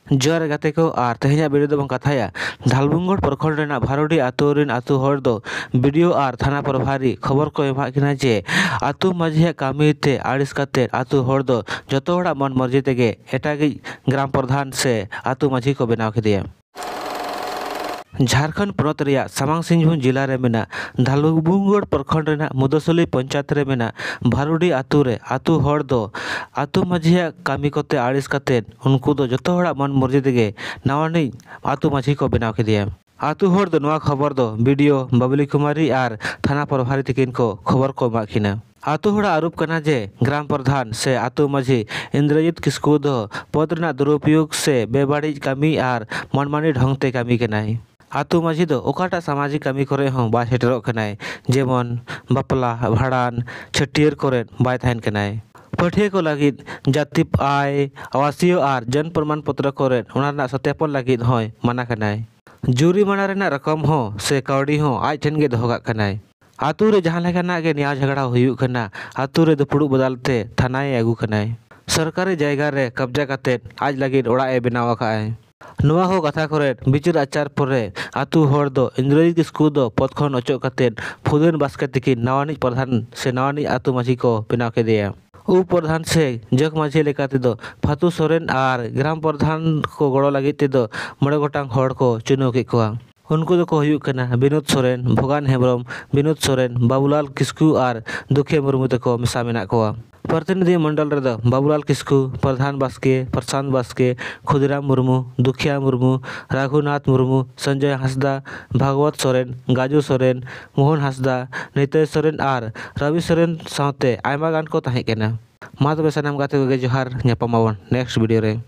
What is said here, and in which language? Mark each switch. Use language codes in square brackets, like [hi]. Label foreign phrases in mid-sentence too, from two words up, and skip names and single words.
[sat] जोर गाते को और तेहना वीडियो दो कथाया धालबुंगड़ प्रखंड रेना भारोडी आतु रिन आतु हर दो वीडियो और थाना प्रभारी खबर को एमा किना जे आतु माझिया कामी ते आड़िस काते आतु हर दो जतो हड़ा मन मर्जी तेगे एटागी ग्राम प्रधान से आतु माझी को बनाव खिदिया। झारखंड पनत रेया सामांग सिंहभूम जिला रे मेना धालबुंगड़ प्रखंड रेना मुदसली पंचायत रे मेना भारुडी आतु रे आतु हर दो आतु माझिया कामी कोते आड़िस काते उनको दो जतो हड़ा मन मर्जी तेगे नावानी आतु माझी को बनाव खिदिया। आतु हर दो नवा खबर दो वीडियो बबली कुमारी और थाना प्रभारी तकिन को खबर को एमाखिना। आतु हड़ा आरोप करना जे ग्राम प्रधान से आतु माझी इंद्रजीत किस्कू दो पद रेना दुरुपयोग से बेबाड़ी कामी और मनमानी ढंग ते कामी केनाय। आतु माझी दो ओकाटा सामाजिक कामी करे हों बाय सेटरोग कनाय जेमन बापला भाड़ान छटियर करे बाय थाइन कनाय। पाठिया को लगिद जाति आय आवासीय और जन प्रमाण पत्र करे ओना सत्यापन लगिद होय माना कनाय। जुरिमाना रेना रकम हो से कौड़ी हो आज ठेन गे दोहो काग कनाय। आतु रे जहां लेकाना गे न्याय झगड़ा हुयुग कना आतु रे दुपुड़ु बदलते थानाय आगू कनाय। सरकारी जायगा रे कब्जा काते आज लगिद ओड़ा ए बनाव आकाय। नवा हो कथा करे बिचार आचार परे आतु हर दो इंद्रजीत किस्कू दो पद खन अचोक काते फुदेन बास्के तकिन नवानी प्रधान से नवानी आतु माझी को बनाव केदिया। उप प्रधान से जग माझी लेकाते दो फातु सोरेन और ग्राम प्रधान को गड़ो लगी तेदो मड़े गोटांग हड़ को चुनाव के कोआ। उनको दो को हुयुग कना विनोद सोरेन भोगान हेम्ब्रम विनोद सोरेन बाबूलाल किस्कू और दुखिया मुर्मू तको मिसा मेना कोआ। प्रतिनिधि मंडल रेदो बाबूलाल किस्कू प्रधान बास्के प्रशांत बास्के खुदिराम मुर्मू दुखिया मुर्मू रघुनाथ मुर्मू संजय हांसदा भागवत सोरेन गाजू सोरेन मोहन हांसदा नितय सोरेन और रवि सोरेन साथे आयमा गान को ताहें केना। मा तबे सनाम गाते को जोहार [en] next video [sat] रे।